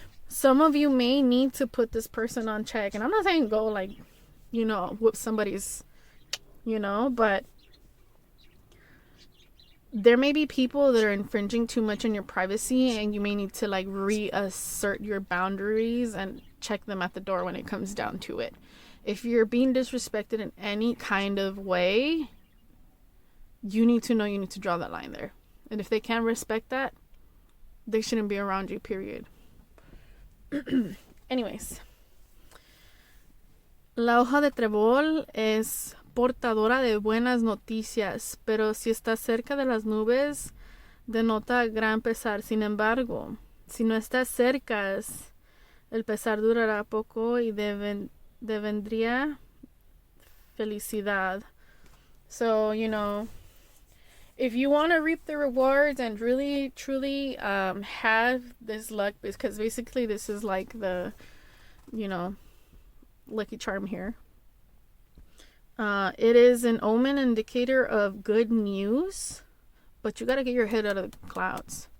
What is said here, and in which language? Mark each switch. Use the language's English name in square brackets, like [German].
[English] Some of you may need to put this person on check. And I'm not saying go like, you know, whoop somebody's, you know, but there may be people that are infringing too much on your privacy and you may need to like reassert your boundaries and check them at the door when it comes down to it. If you're being disrespected in any kind of way, you need to know you need to draw that line there. And if they can't respect that, they shouldn't be around you, period. Anyways. [Spanish] La hoja de trébol es portadora de buenas noticias, pero si está cerca de las nubes, denota gran pesar. Sin embargo, si no está cerca, el pesar durará poco y devendría felicidad. [English] So, you know, if you want to reap the rewards and really, truly have this luck, because basically this is like the, you know, lucky charm here. It is an omen indicator of good news, but you got to get your head out of the clouds.